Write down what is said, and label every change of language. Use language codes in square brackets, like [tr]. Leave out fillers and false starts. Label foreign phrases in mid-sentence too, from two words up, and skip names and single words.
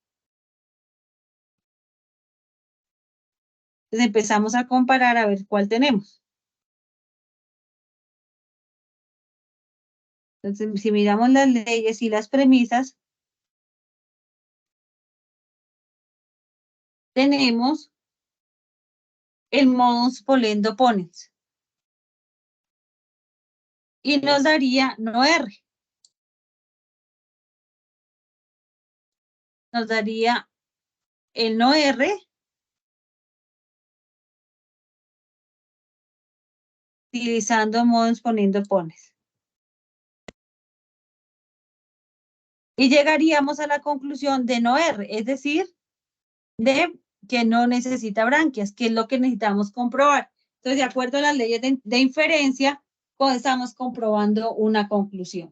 [es] Entonces, empezamos a comparar a ver cuál tenemos. Entonces, si miramos las leyes y las premisas, tenemos el [la] modus polendo ponens. [es] Y nos daría no R. Nos daría el no R utilizando [la] modus polendo ponens. [es] Y llegaríamos a la conclusión de no R, es decir, de que no necesita branquias, que es lo que necesitamos comprobar. Entonces, de acuerdo a las leyes de inferencia, estamos comprobando una conclusión.